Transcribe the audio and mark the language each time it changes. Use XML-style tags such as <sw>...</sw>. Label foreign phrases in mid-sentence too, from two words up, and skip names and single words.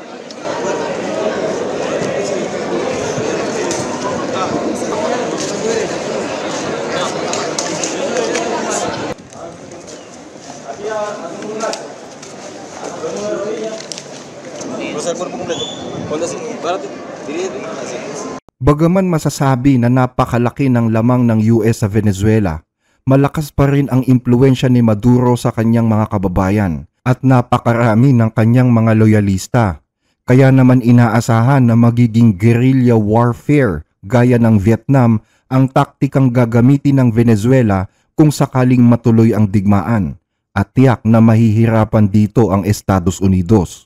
<es>Cruza el cuerpo completo. Ponte así, párate, dirígete, así.</es> <tl>Bagaman masasabi na napakalaki ng lamang ng US sa Venezuela, malakas pa rin ang impluensya ni Maduro sa kanyang mga kababayan at napakarami ng kanyang mga loyalista. Kaya naman inaasahan na magiging</tl> <en>guerrilla warfare</en> <tl>gaya ng Vietnam ang taktikang gagamitin ng Venezuela kung sakaling matuloy ang digmaan, at tiyak na mahihirapan dito ang Estados Unidos.</tl>